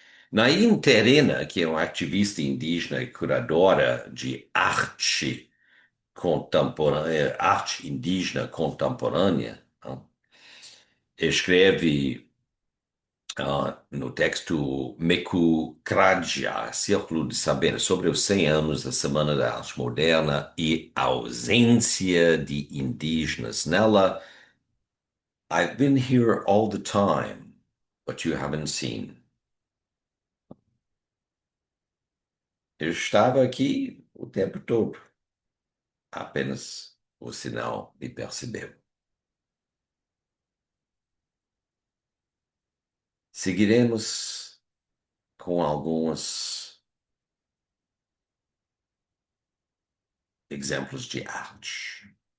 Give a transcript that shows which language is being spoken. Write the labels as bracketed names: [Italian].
[Portuguese] Nain Terena, que é uma ativista indígena e curadora de arte contemporânea, arte indígena contemporânea, né, escreve no texto Meku Kradja, Círculo de Saber, sobre os 100 anos da Semana da Arte Moderna e a ausência de indígenas nela. [English] I've been here all the time, but you haven't seen. [Portuguese] Eu estava aqui o tempo todo, apenas o sinal me percebeu. Seguiremos com alguns exemplos de arte.